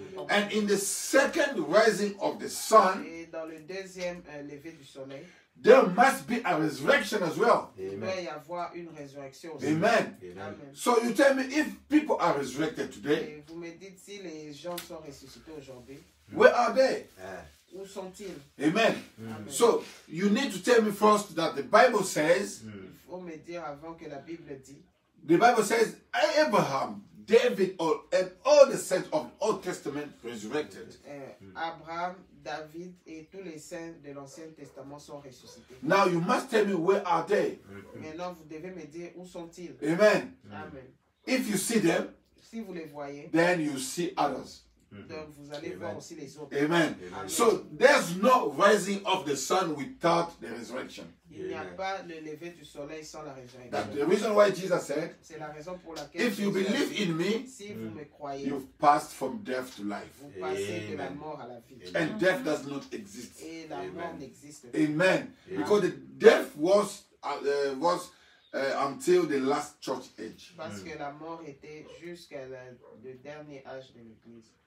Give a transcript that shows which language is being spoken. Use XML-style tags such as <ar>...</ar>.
<en>And in the second rising of the sun,</en> <fr>Et dans le deuxième lever du soleil,</fr> <en>there must be a resurrection as well.</en> <fr>il doit y avoir une résurrection aussi.</fr> <en>Amen.</en> <fr>Amen.</fr> <en>So you tell me, if people are resurrected today,</en> <fr>Et vous me dites si les gens sont ressuscités aujourd'hui,</fr> <en>where are they?</en> <fr>où sont-ils?</fr> <en>Amen.</en> <fr>Amen.</fr> <en>So you need to tell me first that the Bible says,</en> <fr>Il faut me dire avant que la Bible dit,</fr> <en>the Bible says Abraham, David, and all the saints of the Old Testament resurrected.</en> <fr>Abraham, David et tous les saints de l'Ancien Testament sont ressuscités.</fr> <en>Now you must tell me, where are they?</en> <fr>Maintenant, vous devez me dire où sont-ils?</fr> <en>Amen.</en> <fr>Amen.</fr> <en>If you see them,</en> <fr>Si vous les voyez,</fr> <en>then you see others.</en> <fr>donc vous allez voir aussi les autres.</fr> <en>Amen.</en> <fr>Amen.</fr> <en>So there's no rising of the sun without the resurrection.</en> <fr>Il n'y a pas le lever du soleil sans la</fr> <en>That's</en> <fr>résurrection.</fr> <en>the reason why Jesus said,</en> <fr>C'est la raison pour laquelle</fr> <en>if you</en> <fr>Jésus a</fr> <en>believe</en> <fr>dit,</fr> <en>in me,</en> <fr>si vous me croyez,</fr> <en>you've passed from death to life.</en> <fr>vous passez de la</fr> <en>Amen.</en> <fr>mort à la vie.</fr> <en>And death does not exist.</en> <fr>Et la mort</fr> <en>Amen.</en> <fr>n'existe pas.</fr> <en>Amen. Because the death was until the last church age.</en> <fr>Parce que la mort était jusqu'à le dernier âge de l'Église.</fr>